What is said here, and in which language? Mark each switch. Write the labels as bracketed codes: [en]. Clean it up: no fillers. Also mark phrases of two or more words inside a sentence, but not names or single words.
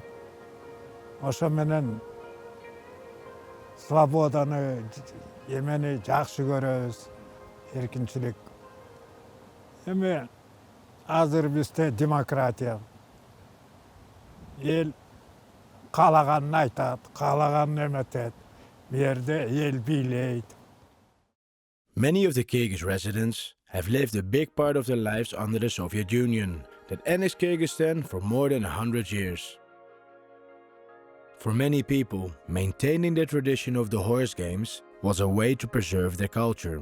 [ky] Ошо менен свободаны, эмени жакшы көрөбүз, эркинчилик. Эми азыр бизде демократия. Эл каалаганын айтат, каалаганын эметет. Бу жерде эл бийлейт. [en] Many of the Kyrgyz residents have lived a big part of their lives under the Soviet Union that annexed Kyrgyzstan for more than 100 years. For many people, maintaining the tradition of the horse games was a way to preserve their culture.